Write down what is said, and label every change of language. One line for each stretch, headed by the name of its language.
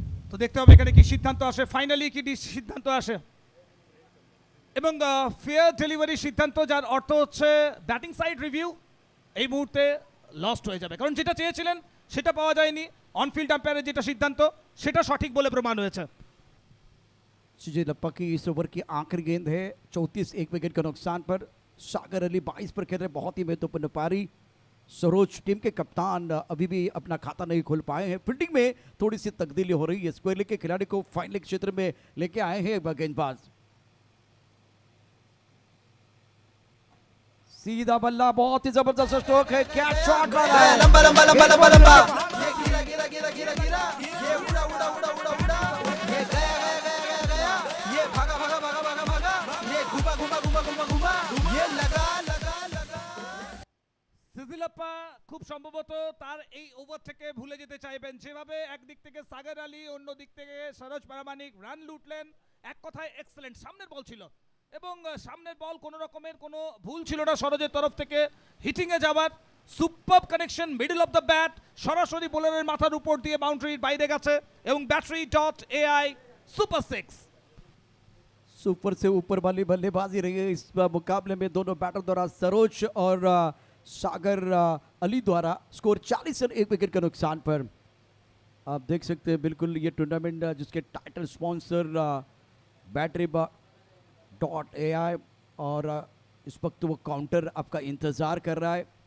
Bangla: তো দেখতে হবে এখানে কি সিদ্ধান্ত আসে, ফাইনালি কি সিদ্ধান্ত আসে এবং ফেয়ার ডেলিভারি সিদ্ধান্ত, যার অর্থ হচ্ছে ব্যাটিং সাইড রিভিউ এই মুহূর্তে লস্ট হয়ে যাবে, কারণ যেটা চেয়েছিলেন সেটা পাওয়া যায়নি। অনফিল্ড আম্পায়ারের যেটা সিদ্ধান্ত সেটা সঠিক বলে প্রমাণ হয়েছে।
Hindi: सिजिलप्पा की इस ओवर की आखिरी गेंद है 34 1 विकेट के नुकसान पर। सागर अली 22 पर खेल रहे, बहुत ही महत्वपूर्ण पारी। सरोज टीम के कप्तान अभी भी अपना खाता नहीं खोल पाए हैं। फील्डिंग में थोड़ी सी तब्दीली हो रही है। स्क्वायर लेग के खिलाड़ी को फाइन लेग क्षेत्र में लेके आए हैं गेंदबाज। सीधा बल्ला, बहुत ही जबरदस्त स्ट्रोक है, कैच शॉट मारा है। लंबा लंबा लंबा लंबा लंबा ये गिरा गिरा गिरा गिरा गिरा ये उड़ा उड़ा उड़ा उड़ा उड़ा ये गया गया गया गया गया ये भागा भागा भागा भागा भागा ये घुमा घुमा घुमा घुमा घुमा ये लगा लगा लगा।
Bangla: সিজিলাপ্পা খুব সম্ভবত তার এই ওভার থেকে ভুলে যেতে চাইবেন, যেভাবে একদিক থেকে সাগর আলী অন্য দিক থেকে সরোজ প্রামাণিক রান লুটলেন। এক কথায় এক্সেলেন্ট, সামনের বল ছিল এবং সামনের বল কোনো রকমের কোনো ভুল ছিল না সরোজের তরফ থেকে। হিটিংয়ে যাওয়ার super connection,
English: middle of the bat,
Bangla: সরাসরি বোলারের মাথার উপর দিয়ে বাউন্ডারির বাইরে গেছে এবং battery.ai সুপার 6।
Hindi: सुपर से ऊपर वाली बल्लेबाजी रही है इस मुकाबले में दोनों बैटर द्वारा। सरोज और सागर अली द्वारा। स्कोर 40 रन 1 विकेट के नुकसान पर। आप देख सकते हैं बिल्कुल ये टूर्नामेंट जिसके टाइटल स्पॉन्सर battery.ai और इस वक्त वो काउंटर आपका इंतज़ार कर रहा है।